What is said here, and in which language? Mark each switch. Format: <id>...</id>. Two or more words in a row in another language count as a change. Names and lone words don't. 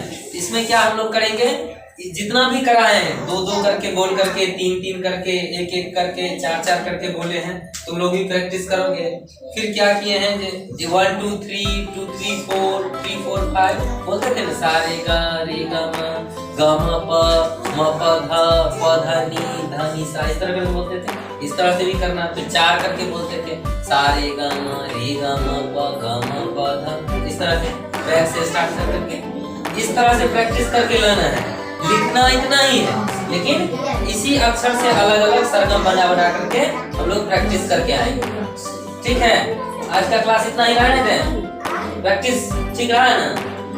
<hi>इसमें क्या हम लोग करेंगे, जितना भी कराए हैं, 2-2 करके बोल करके, 3-3 करके, 1-1 करके, 4-4 करके बोले हैं, तुम लोग भी प्रैक्टिस करोगे। फिर क्या किए हैं, 1 2 3 2 3 4 3 4 5 बोलते थे ना, सा रे गा रे गा म प ध नि ध नि सा, इस तरह के बोलते थे। इस तरह से भी करना। फिर 4 करके बोलते थे, सा रे गा म रे गा म प ध, इस तरह से बैक से स्टार्ट करके इस तरह से प्रैक्टिस करके लाना है। लिखना इतना ही है, लेकिन इसी अक्षर से अलग अलग सरगम बना करके हम लोग प्रैक्टिस करके आएंगे, ठीक है। आज का क्लास इतना ही रहने दें, प्रैक्टिस ठीक रहा है ना।</hi>